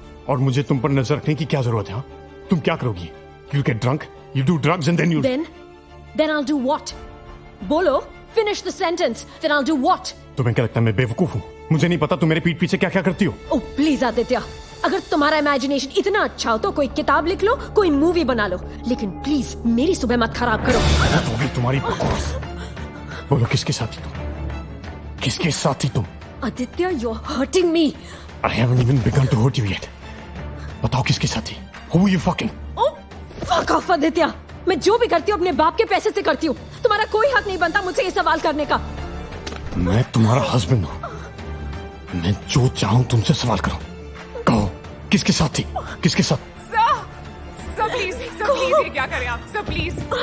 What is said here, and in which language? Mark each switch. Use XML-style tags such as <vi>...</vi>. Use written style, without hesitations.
<hi>और मुझे तुम पर नजर रखने की क्या जरूरत है? हाँ? तुम क्या करोगी?</hi> <en>You get drunk, you do drugs and then you... Then I'll do what?</en> <hi>बोलो,</hi> <en>finish the sentence. Then I'll do what?</en> <hi>तुम्हें क्या लगता है मैं बेवकूफ हूँ? मुझे नहीं पता तुम मेरे पीठ पीछे क्या क्या करती हो।</hi> <en>Oh please</en> <hi>आदित्य, अगर तुम्हारा इमेजिनेशन इतना अच्छा हो तो कोई किताब लिख लो, कोई मूवी बना लो, लेकिन प्लीज मेरी सुबह मत खराब करो। तो होगी तुम्हारी बकवास। बोलो किसके साथ थी तुम? किसके साथ थी तुम?</hi> <en>Aditya, you're hurting me. I haven't even begun to hurt you yet.</en> <hi>बताओ किसके साथ थी?</hi> <en>Who were you fucking? Oh, fuck off Aditya.</en> <hi>मैं जो भी करती हूँ अपने बाप के पैसे से करती हूँ। तुम्हारा कोई हक नहीं बनता मुझसे ये सवाल करने का। मैं तुम्हारा हस्बैंड हूँ। मैं जो चाहूँ तुमसे सवाल करूँ। कहो किसके साथ थी? किसके साथ? सर प्लीज ये क्या करें आप? Sir please.</hi>